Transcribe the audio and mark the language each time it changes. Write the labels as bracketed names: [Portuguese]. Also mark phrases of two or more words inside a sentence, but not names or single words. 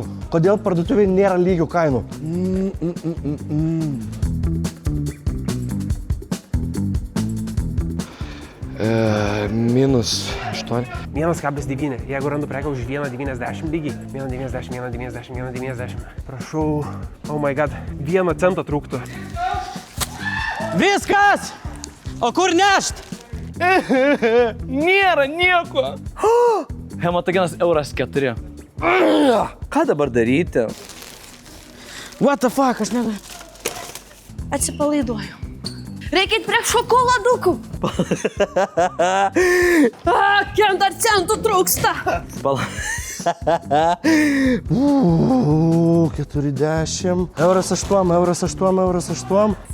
[Lithuanian] Kodėl parduotuvėje nėra lygių kainų? Minus 8. 1,9. Jeigu randu prekę už 1,90 lygiai. 1,90, 1,90, 1,90. Prašau. [English] Oh my god. [Lithuanian] 1 centą trūktų. Viskas! O kur nešt? Nėra nieko. Hematogenas euras 4. Ką dabar daryti? [English] What the fuck, [Lithuanian] aš negaliu. Atsipalaiduoju. Reikia prie šokoladukų. Kiek dar centų trūksta? 40. Euras 8, euras 8, euras 8.